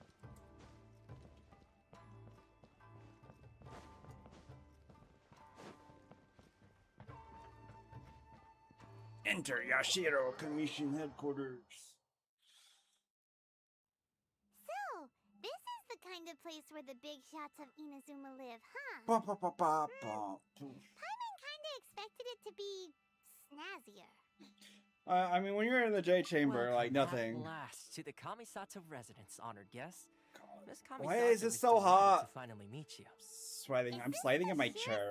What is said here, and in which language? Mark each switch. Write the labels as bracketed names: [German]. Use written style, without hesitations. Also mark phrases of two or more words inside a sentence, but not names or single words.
[English] Enter Yashiro Commission headquarters. So, this is the kind of place where the big shots of Inazuma live, huh? Ba, ba, ba, ba, ba. Paimon kinda expected it to be snazzier. I mean, when you're in the J chamber, Welcome like nothing. At last to the Kamisato residence, honored guests. Miss Kamisato Why is it so delighted hot? To finally meet you. Sweating. I'm sliding in my chair.